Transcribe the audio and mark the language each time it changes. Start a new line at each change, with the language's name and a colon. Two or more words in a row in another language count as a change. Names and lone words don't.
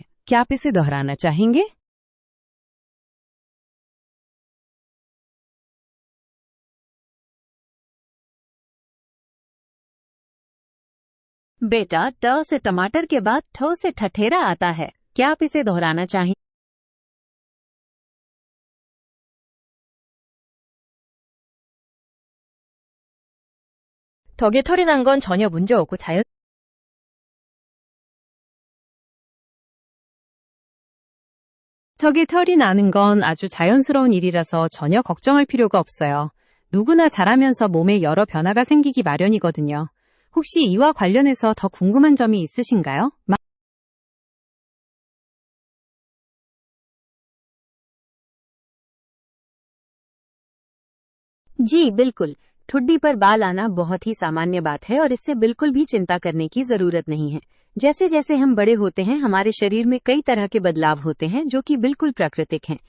Hindi: क्या आप इसे दोहराना चाहेंगे? बेटा ट से टमाटर के बाद ठ से ठठेरा आता है। क्या आप इसे दोहराना चाहेंगे?
Korean: 덕에 털이 난 건 전혀 문제 없고 덕에 털이 나는 건 아주 자연스러운 일이라서 전혀 걱정할 필요가 없어요. 누구나 자라면서 몸에 여러 변화가 생기기 마련이거든요. 혹시 이와 관련해서 더 궁금한 점이 있으신가요?
Hindi: जी बिल्कुल। ठुड्डी पर बाल आना बहुत ही सामान्य बात है, और इससे बिल्कुल भी चिंता करने की जरूरत नहीं है। जैसे जैसे हम बड़े होते हैं, हमारे शरीर में कई तरह के बदलाव होते हैं जो कि बिल्कुल प्राकृतिक हैं।